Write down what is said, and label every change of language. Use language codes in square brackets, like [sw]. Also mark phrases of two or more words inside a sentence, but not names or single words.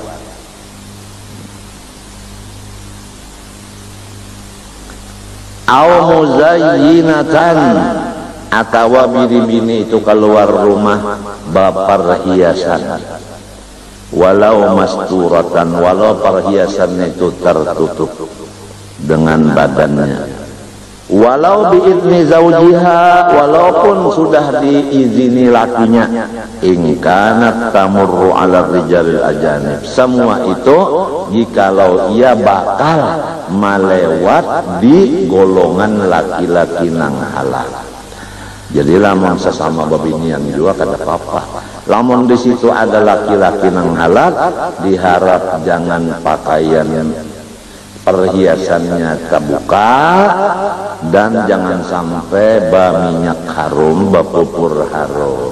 [ar] Au muzayyinatan [bjn] atawa bini-bini itu keluar rumah baper hiasan walau masturatan, walau perhiasannya itu tertutup dengan badannya, [ar] walau biizni zaujiha, [bjn] walaupun sudah diizini lakinya, [ar] in kanat tamurru ala rijalil ajanib, [bjn] semua itu jikalau ia bakal melewat di golongan laki-laki nang halal. Jadi lamun sesama babinian juga kada apa-apa. Lamun di situ ada laki-laki nang halal, diharap jangan pakaian perhiasannya terbuka dan jangan sampai minyak harum, pupur harum.